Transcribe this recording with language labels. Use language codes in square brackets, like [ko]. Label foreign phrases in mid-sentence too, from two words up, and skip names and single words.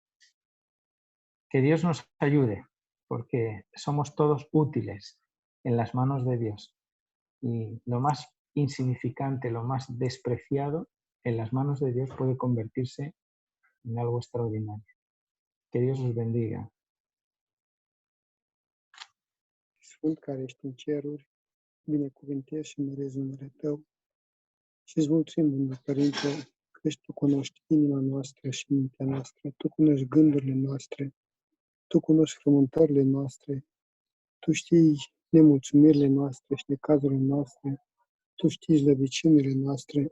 [es] Que Dios nos ayude, porque somos todos útiles en las manos de Dios. Y lo más insignificante, lo más despreciado, en las manos de Dios puede convertirse en algo extraordinario. Que Dios os bendiga. [ro] Sfânt care ești în ceruri, binecuvântez și mărez numele Tău și îți mulțumim, Domnule Părinte, că Tu cunoști inima noastră și mintea noastră, Tu cunoști gândurile noastre, Tu cunoști frământările noastre, Tu știi nemulțumirile noastre și necazurile noastre, Tu știi slăbiciunile noastre.